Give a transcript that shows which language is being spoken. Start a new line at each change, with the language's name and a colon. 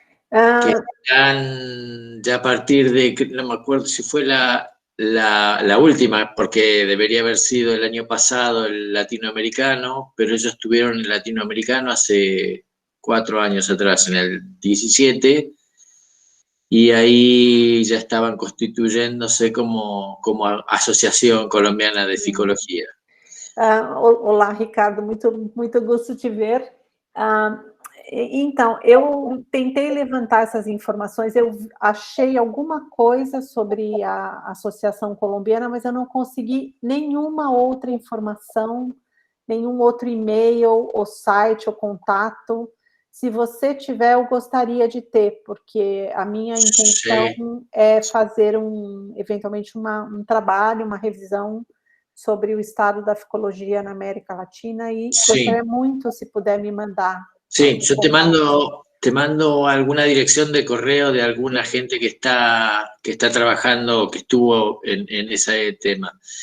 Spanish: Que están ya a partir de, no me acuerdo si fue la última, porque debería haber sido el año pasado el latinoamericano, pero ellos tuvieron el latinoamericano hace 4 años atrás, en el 17, y ahí ya estaban constituyéndose como Asociación Colombiana de Ficología.
Portuguese: Olá, Ricardo, muito gosto de te ver. Então, eu tentei levantar essas informações, eu achei alguma coisa sobre a Associação Colombiana, mas eu não consegui nenhuma outra informação, nenhum outro e-mail, ou site, ou contato. Se você tiver, eu gostaria de ter, porque a minha intenção é fazer eventualmente um trabalho, uma revisão sobre o estado da ficologia na América Latina, e gostaria muito se puder me mandar.
Spanish: Sí, yo te mando alguna dirección de correo de alguna gente que está trabajando, que estuvo en ese tema.